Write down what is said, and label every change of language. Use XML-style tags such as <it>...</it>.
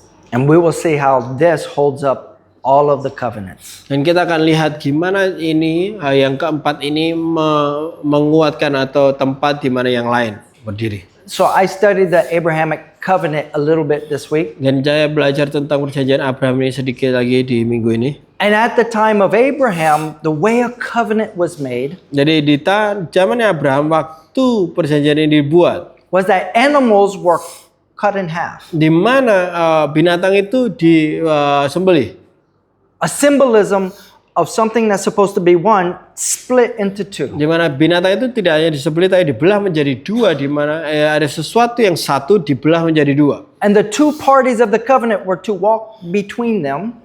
<en>And we will see how this holds up all of the covenants.</en> <id>Dan kita akan lihat gimana ini yang keempat ini menguatkan atau tempat di mana yang lain berdiri.</id> <en>So I studied the Abrahamic covenant a little bit this week.</en> <id>Dan saya belajar tentang perjanjian Abraham ini sedikit lagi di minggu ini.</id> <en>And at the time of Abraham, the way a covenant was made</en> <id>Jadi di zamannya Abraham waktu perjanjian ini dibuat,</id> <en>was that animals were cut in half.</en> <id>di mana binatang itu disembelih.</id> <en>A symbolism of something that's supposed to be one split into two.</en> <id>Di mana binatang itu tidak hanya disembelih tapi dibelah menjadi dua, di mana ada sesuatu yang satu dibelah menjadi dua.</id> <en>And the two parties of the covenant were to walk between them.</en>